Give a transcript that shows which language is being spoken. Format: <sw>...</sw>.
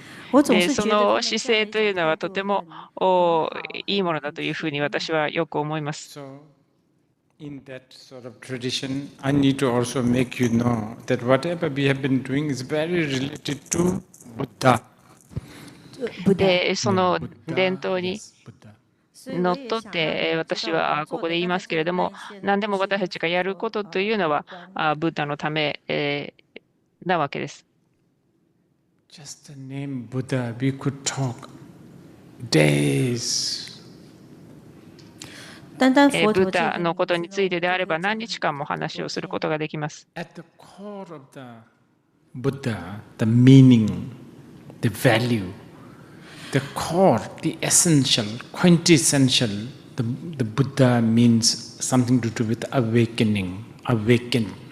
<ja>その姿勢というのはとてもいいものだというふうに私はよく思います。</ja> <en>In that sort of tradition, I need to also make you know that whatever we have been doing is very related to Buddha.</en> <ja>で、その伝統にのっとって私はここで言いますけれども、何でも私たちがやることというのはブッダのためなわけです。</ja> <en>Just the name Buddha, we could talk days.</en> <ja>ブッダのことについてであれば何日間も話をすることができます。</ja> <en>At the core of the Buddha, the meaning, the value, the core, the essential, quintessential, the Buddha means something to do with awakening, awaken.</en>